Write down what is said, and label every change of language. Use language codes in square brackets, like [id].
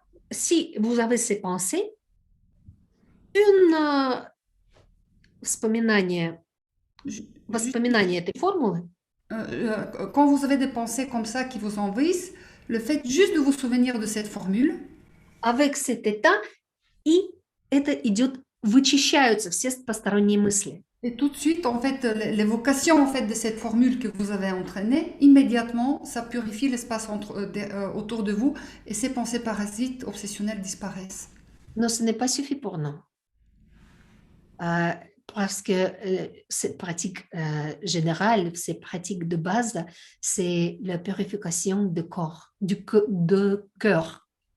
[fr] si vous avez ces pensées, [ru] воспоминание этой формулы, [fr] quand vous avez des pensées comme ça qui vous envahissent, le fait juste de vous souvenir de cette formule, avec cet état, [ru] и это идет, вычищаются все посторонние мысли. [fr] et tout de suite, en fait, l'évocation en fait de cette formule que vous avez entraînée, immédiatement, ça purifie l'espace autour de vous et ces pensées parasites, obsessionnelles disparaissent. [ru] Но [fr] ce n'est pas suffit pour nous. Parce que cette pratique générale, ces pratiques de base, c'est la purification du corps, du cœur.